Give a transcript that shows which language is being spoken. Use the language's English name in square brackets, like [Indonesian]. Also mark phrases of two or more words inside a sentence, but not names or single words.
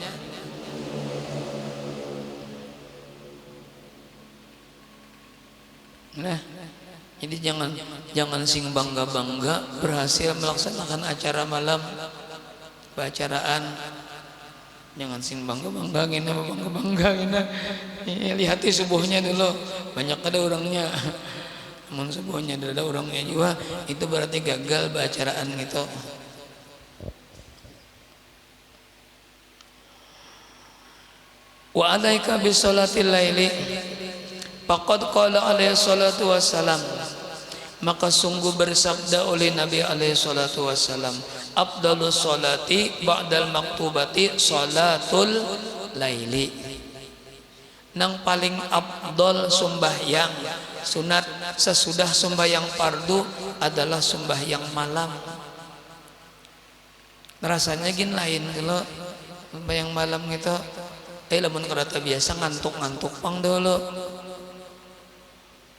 [Indonesian] Nah, jadi jangan sing bangga berhasil melaksanakan acara malam baacaraan. Jangan sing bangga gini. Lihat subuhnya dulu banyak ada orangnya. Namun subuhnya ada orangnya juga itu berarti gagal baacaraan gitu. [Arabic] وعليك بصلاة الليل فقد قال عليه الصلاة والسلام, [Indonesian] maka sungguh bersabda oleh Nabi [Arabic] عليه الصلاة والسلام, أفضل الصلاة بعد المكتوبة صلاة الليل. [Indonesian] Nang paling afdal sembahyang sunat sesudah sembahyang fardu adalah sembahyang malam. Rasanya gin lain kalau sembahyang malam gitu. Lamun kereta biasa ngantuk pang dulu.